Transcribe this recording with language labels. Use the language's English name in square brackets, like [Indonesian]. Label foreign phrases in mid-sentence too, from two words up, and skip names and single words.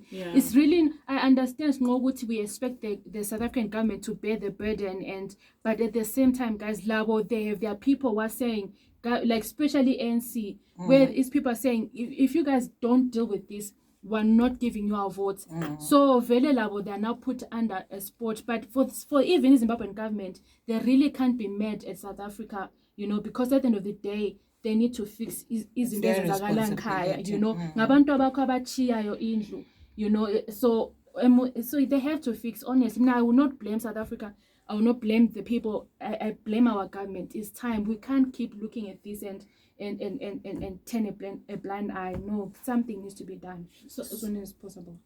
[English] It's really, I understand we expect the South African government to bear the burden, but at the same time, guys, there are people who are saying, like especially ANC, where is people are saying, if you guys don't deal with this, we're not giving you our votes. [North Ndebele] So Vele Labo, [English] they are now put under a spot. But for even the Zimbabwean government, they really can't be mad at South Africa, because at the end of the day, they need to fix [North Ndebele] izinto ezenzakala nkhaya, ngabantu abakho abachiyayo indlu, [English] so they have to fix. Honestly, now I will not blame South Africa. I will not blame the people. I blame our government. It's time. We can't keep looking at this and turn a blind eye. No, something needs to be done as soon as possible.